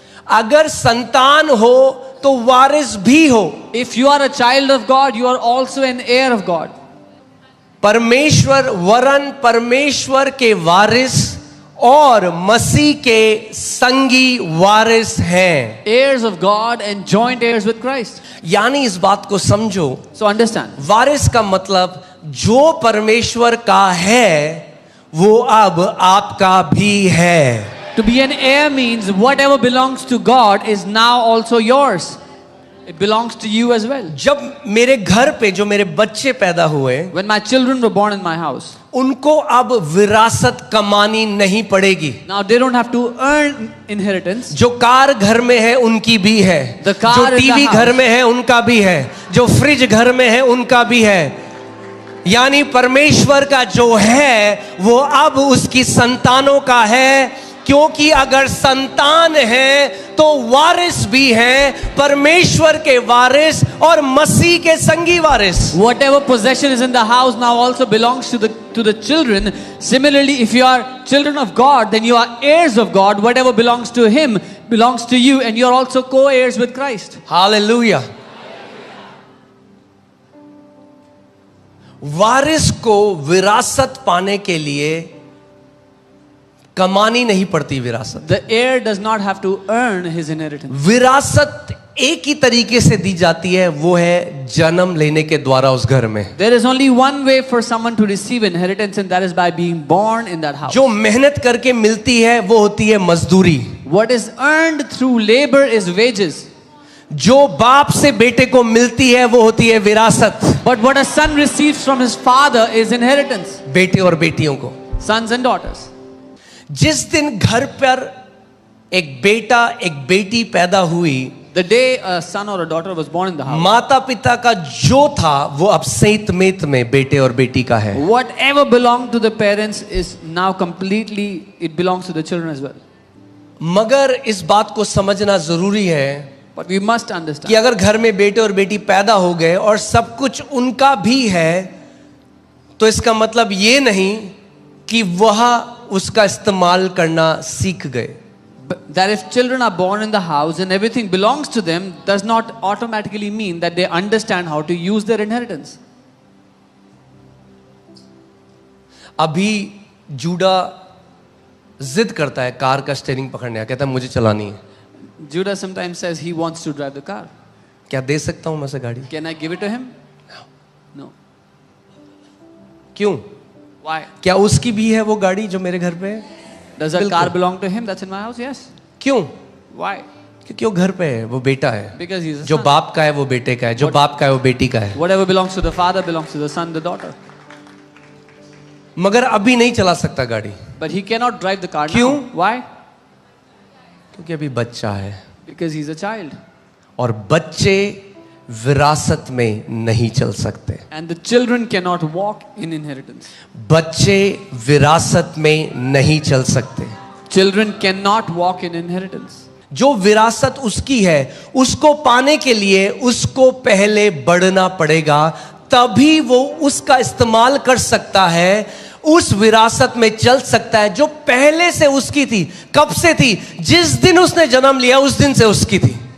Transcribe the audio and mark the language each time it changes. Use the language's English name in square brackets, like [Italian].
[Hindi] अगर संतान हो तो वारिस भी हो. [English] If you are a child of God, you are also an heir of God. [Hindi] परमेश्वर वरन परमेश्वर के वारिस और मसीह के संगी वारिस हैं. [English] Heirs of God and joint heirs with Christ. [Hindi] यानी इस बात को समझो, [English] So understand. [Hindi] वारिस का मतलब जो परमेश्वर का है वो अब आपका भी है. [English] To be an heir means whatever belongs to God is now also yours. It belongs to you as well. [Hindi] जब मेरे घर पे जो मेरे बच्चे पैदा हुए, [English] When my children were born in my house, [Hindi] उनको अब विरासत कमानी नहीं पड़ेगी. [English] now they don't have to earn inheritance. [Hindi] जो कार घर में है उनकी भी है, [English] The car [Hindi] जो [English] in the [Hindi] टीवी [English] house. [Hindi] घर में है उनका भी है, जो फ्रिज घर में है उनका भी है. यानी परमेश्वर का जो है वो अब उसकी संतानों का है क्योंकि अगर संतान है तो वारिस भी हैं, परमेश्वर के वारिस और मसीह के संगी वारिस। [English] Whatever possession is in the house now also belongs to the children. Similarly, if you are children of God, then you are heirs of God. Whatever belongs to Him belongs to you, and you are also co-heirs with Christ. [Hindi] Hallelujah. वारिस को विरासत पाने के लिए कमानी नहीं पड़ती। विरासत, [English] The heir does not have to earn his inheritance. [Hindi] विरासत एक ही तरीके से दी जाती है, वो है जन्म लेने के द्वारा उस घर में। [English] There is only one way for someone to receive inheritance, and that is by being born in that house. [Hindi] जो मेहनत करके मिलती है वो होती है मजदूरी। [English] What is earned through labor is wages. [Hindi] जो बाप से बेटे को मिलती है वो होती है विरासत। [English] But what a son receives from his father is inheritance. [Hindi] बेटे और बेटियों को, [English] Sons and daughters. [Hindi] जिस दिन घर पर एक बेटा एक बेटी पैदा हुई, [English] The day a son or a daughter was born in the house, [Hindi] माता पिता का जो था वो अब सेंत मेत में बेटे और बेटी का है। [English] whatever belonged to the parents is now completely, it belongs to the children as well. [Hindi] मगर इस बात को समझना जरूरी है [English] But we must [Hindi] कि [English] understand, [Hindi] अगर घर में बेटे और बेटी पैदा हो गए और सब कुछ उनका भी है, तो इसका मतलब ये नहीं कि वह उसका इस्तेमाल करना सीख गए। [English] that if children are born in the house and everything belongs to them, does not automatically mean that they understand how to use their inheritance. [Hindi] अभी जूडा जिद करता है कार का स्टीयरिंग पकड़ने का, कहता है मुझे चलानी है। [English] Judah sometimes says he wants to drive the car. [Hindi] क्या दे सकता हूं मैं उसे गाड़ी? [English] Can I give it to him? No. [Hindi] क्यों? [English] Why? [Hindi] क्या उसकी भी है वो गाड़ी जो मेरे घर पे है? [English] Does that [Hindi] बिल्कुल। [English] car belong to him? That's in my house? Yes. [Hindi] क्यों? [English] Why? [Hindi] क्योंकि वो घर पे है, वो बेटा है। [English] Because he's a [Hindi] जो [English] son. [Hindi] बाप का है वो बेटे का है, जो बाप का है वो बेटी का है। [English] Whatever belongs to the father belongs to the son, the daughter. [Hindi] मगर अभी नहीं चला सकता गाड़ी, [English] But he cannot drive the car [Hindi] क्यों? [English] now. Why? [Hindi] क्योंकि अभी बच्चा है [English] Because he's a child. [Hindi] और बच्चे विरासत में नहीं चल सकते। [English] And the children cannot walk in inheritance. [Hindi] बच्चे विरासत में नहीं चल सकते। [English] Children cannot walk in inheritance. [Hindi] जो विरासत उसकी है उसको पाने के लिए उसको पहले बढ़ना पड़ेगा, तभी वो उसका इस्तेमाल कर सकता है, उस विरासत में चल सकता है जो पहले से उसकी थी। कब से थी? जिस दिन उसने जन्म लिया उस दिन से उसकी थी।